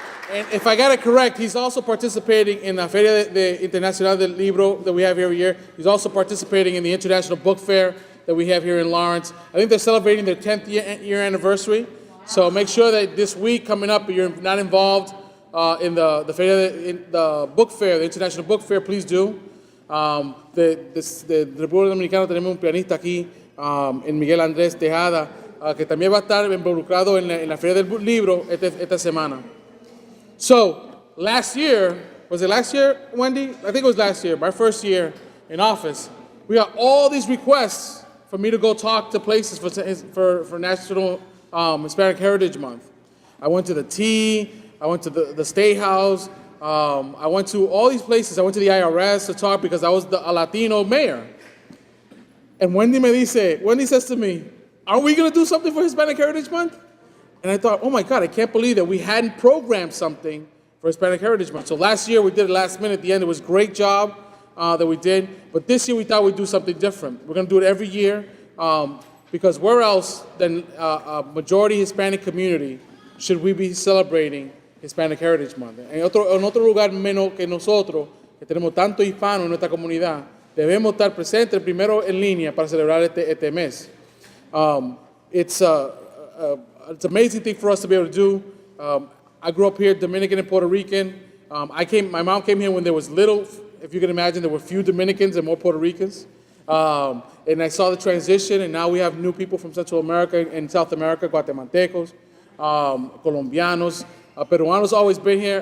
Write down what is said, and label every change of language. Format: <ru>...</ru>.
<en>And if I got it correct, he's also participating in the Feria Internacional del Libro that we have every year. He's also participating in the International Book Fair that we have here in Lawrence. I think they're celebrating their 10th year anniversary. So make sure that this week coming up, if you're not involved in the book fair, the International Book Fair, please do.</en> <es>De República Dominicana tenemos un pianista aquí, en Miguel Andrés Tejada, que también va a estar involucrado en la Feria del Libro esta semana.</es> <en>So, last year, was it last year, Wendy? I think it was last year, my first year in office. We got all these requests for me to go talk to places for National Hispanic Heritage Month. I went to the T, I went to the State House, I went to all these places. I went to the IRS to talk because I was a Latino mayor. And Wendy says to me, are we going to do something for Hispanic Heritage Month? And I thought, oh my God, I can't believe that we hadn't programmed something for Hispanic Heritage Month. So last year we did it last minute at the end. It was a great job that we did. But this year we thought we'd do something different. We're going to do it every year because where else than a majority Hispanic community should we be celebrating Hispanic Heritage Month?</en> <es>En otro lugar menos que nosotros, que tenemos tanto hispano en nuestra comunidad, debemos estar presentes primero en línea para celebrar este mes.</es> <en>It's an amazing thing for us to be able to do. I grew up here, Dominican and Puerto Rican. My mom came here when there was little, if you can imagine, there were few Dominicans and more Puerto Ricans. And I saw the transition, and now we have new people from Central America and South America, Guatemaltecos, Colombianos, Peruanos always been here.</en>